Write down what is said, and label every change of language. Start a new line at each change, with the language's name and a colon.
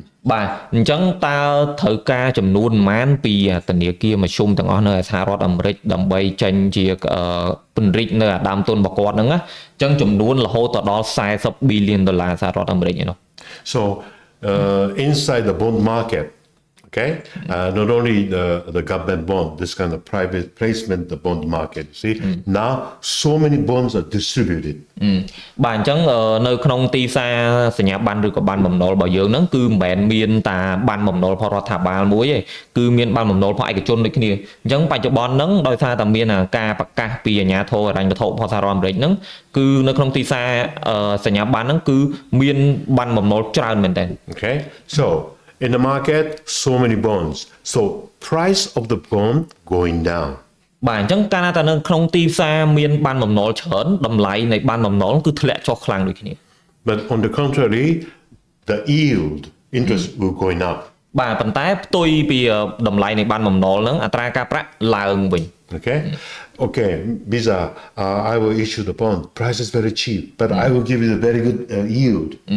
Khmer: បាទអញ្ចឹងតើត្រូវការចំនួនប៉ុន្មានពីធនាគារមធ្យមទាំងអស់នៅសហរដ្ឋអាមេរិកដើម្បីចេញជាពង្រីកនៅដើមទុនរបស់គាត់ហ្នឹងណាអញ្ចឹងចំនួនរហូតដល់$40 billionសហរដ្ឋអាមេរិកឯនោះ
English: So inside the bond market, okay, not only the government bond, this kind of private placement, the bond market. See, now so many bonds are distributed.
Khmer: បាទអញ្ចឹងនៅក្នុងទីផ្សារសញ្ញាបត្រឬក៏ប័ណ្ណបំណុលរបស់យើងហ្នឹងគឺមិនមែនមានតែប័ណ្ណបំណុលផលរដ្ឋាភិបាលមួយទេគឺមានប័ណ្ណបំណុលផលឯកជនដូចគ្នាអញ្ចឹងបច្ចុប្បន្នហ្នឹងដោយសារតែមានការប្រកាសពីអាជ្ញាធរហិរញ្ញវត្ថុរបស់សហរដ្ឋអាមេរិកហ្នឹងគឺនៅក្នុងទីផ្សារសញ្ញាបត្រហ្នឹងគឺមានប័ណ្ណបំណុលច្រើនមែនទែន
English: Okay, so in the market, so many bonds. So price of the bond going down.
Khmer: បាទអញ្ចឹងកាលណាតែនៅក្នុងទីផ្សារមានប័ណ្ណបំណុលច្រើនតម្លៃនៃប័ណ្ណបំណុលគឺធ្លាក់ចុះខ្លាំងដូចគ្នា
English: But on the contrary, the yield interest will going up.
Khmer: បាទប៉ុន្តែផ្ទុយពីតម្លៃនៃបានបំណុលហ្នឹងអត្រាការប្រាក់ឡើងវិញ
English: Okay, okay, Visa, I will issue the bond. Price is very cheap, but I will give you a very good yield.